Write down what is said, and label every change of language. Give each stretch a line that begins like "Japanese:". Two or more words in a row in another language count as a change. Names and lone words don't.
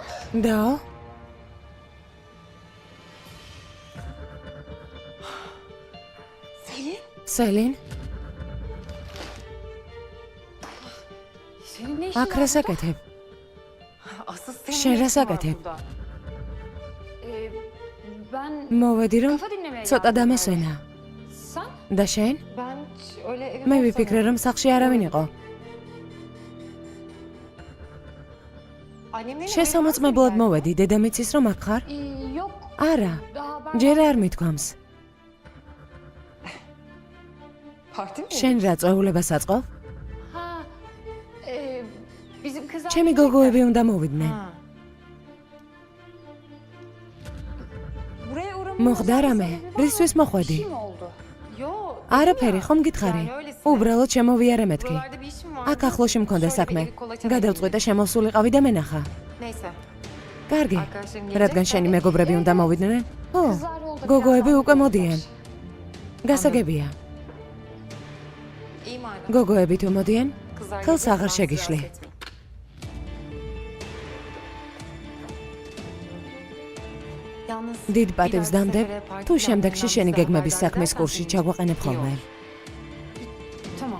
Georgian: და სელინ
Turkish: Senin ne işin
Georgian: აქ რას აკეთებ?
Turkish: Asıl senin
Georgian: შენ
Turkish: ne
Georgian: რას
Turkish: işin var
Georgian: აკეთებ?
Turkish: burada? Ben
Georgian: მოვედი რომ
Turkish: kafa dinlemeye
Georgian: ცოტა
Turkish: geldim
Georgian: დამესვენა.
Turkish: yani. Sen?
Georgian: და შენ?
Turkish: Ben öyle evim
Georgian: მე
Turkish: olsa
Georgian: ვიფიქრე
Turkish: gerek.
Georgian: რომ სახლში არავინ იყო.
Turkish: Annemlerin
Georgian: შესამოწმებლად მოვედი, დედამიც ის რომ აქ ხარ?
Turkish: Yok.
Georgian: არა,
Turkish: Daha ben...
Georgian: ჯერ არ მithქვამს.
Turkish: Parti mi?
Georgian: შენ რა წვეულებას აწყობ?
Turkish: Ha, bizim kız
Georgian: ჩემი გოგოები უნდა მოვიდნენ.
Turkish: Buraya uğramamızın
Georgian: მოხდა რამე?
Turkish: sebebi var.
Georgian: რისთვის მოხვედი?
Turkish: Bir şey mi oldu? Yo.
Georgian: არაფერი, ხომ გითხარი? უბრალოდ შემოვიარე მეთქი.
Turkish: Buralarda bir işim var.
Georgian: აქ ახლოში მქონდა საქმე. გადავწყვიტე შემოსულიყავი და მენახა.
Turkish: Neyse.
Georgian: კარგი.
Turkish: Arkadaşlarım
Georgian: რადგან შენი მეგობრები უნდა მოვიდნენ? ო,
Turkish: Kızlar yolda
Georgian: გოგოები
Turkish: birazdan
Georgian: უკვე მოდიან. გასაგებია.
Turkish: İyi madem.
Georgian: გოგოები თუ მოდიან,
Turkish: Kızlar
Georgian: ხელს
Turkish: yolda
Georgian: აღარ
Turkish: birazdan
Georgian: შეგიშლი.
Turkish: rahatsız etmeyin. Yalnız
Georgian: დიდ
Turkish: bir
Georgian: პატივს
Turkish: dahaki
Georgian: დამდებ,
Turkish: sefere parti
Georgian: თუ შემდეგში
Turkish: planlarından
Georgian: შენი
Turkish: bize
Georgian: გეგმების
Turkish: haber
Georgian: საქმის
Turkish: edersen
Georgian: კურსში
Turkish: sevinirim.
Georgian: ჩაგვაყენებ ხოლმე.
Turkish: Tamam.